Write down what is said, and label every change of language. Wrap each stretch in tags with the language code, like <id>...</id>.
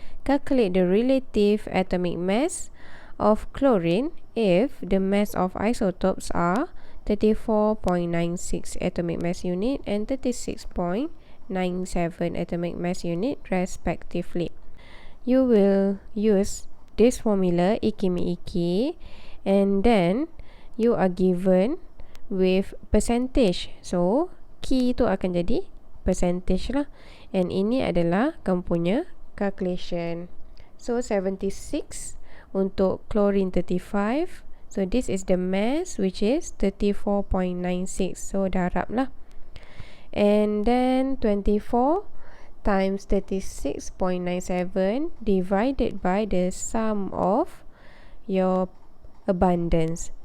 <en>Calculate the relative atomic mass of chlorine if the mass of isotopes are 34.96 atomic mass unit and 36.97 atomic mass unit respectively. You will use this formula Iki, and then you are given with percentage.</en> <ms>So Ki itu akan jadi percentage lah, and ini adalah kamu punya calculation. So 76 untuk chlorine 35.</ms> <en>So this is the mass, which is 34.96. So darab lah. And then 24 times 36.97 divided by the sum of your abundance.</en>